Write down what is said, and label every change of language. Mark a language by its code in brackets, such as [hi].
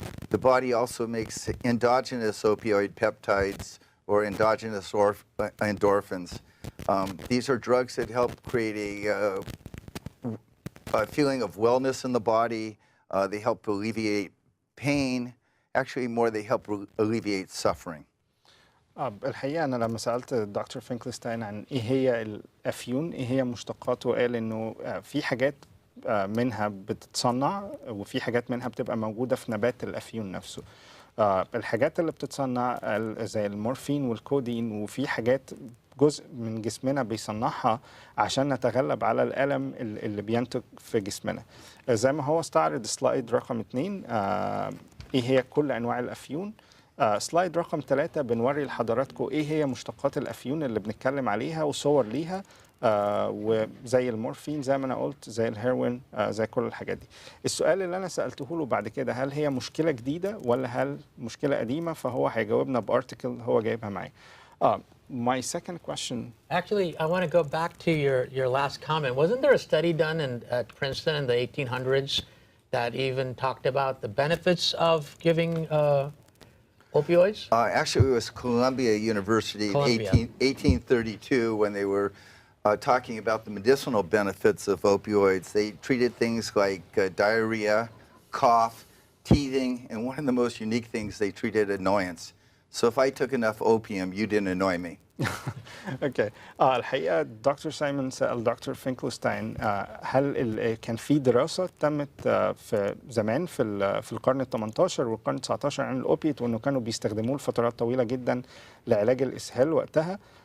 [en] The body also makes endogenous opioid peptides or endogenous endorphins. These are drugs that help create a feeling of wellness in the body. They help alleviate pain. Actually, more, they help alleviate suffering. [ar] الحقيقة أنا لما سألت دكتور فينكلستاين عن إيه هي الأفيون، إيه هي مشتقاته، قال إنه في حاجات منها بتتصنع وفي حاجات منها بتبقى موجودة في نبات الأفيون نفسه. الحاجات اللي بتتصنع زي المورفين والكودين، وفي حاجات جزء من جسمنا بيصنعها عشان نتغلب على الألم اللي بينتج في جسمنا. زي ما هو استعرض سلايد رقم 2 إيه هي كل أنواع الأفيون. سلايد رقم 3 بنوري لحضراتكم ايه هي مشتقات الافيون اللي بنتكلم عليها وصور ليها، وزي المورفين زي ما انا قلت، زي الهيروين، زي كل الحاجات دي. السؤال اللي انا سالته له بعد كده، هل هي مشكله جديده ولا هل مشكله قديمه؟ فهو هيجاوبنا بارتكل هو جايبها معايا. [en] My second question. Actually, I want to go back to your last comment. Wasn't there a study done at Princeton in the 1800s that even talked about the benefits of giving opioids? Actually, it was Columbia University in 1832 when they were talking about the medicinal benefits of opioids. They treated things like diarrhea, cough, teething, and one of the most unique things, they treated annoyance. So if I took enough opium, you didn't annoy me. [ar] اوكي. الحقيقه دكتور سايمون سال دكتور فينكلستاين هل كان في دراسه تمت في زمان في القرن ال 18 والقرن ال 19 عن الاوبيت، وانه كانوا بيستخدموه لفترات طويله جدا لعلاج الاسهال وقتها.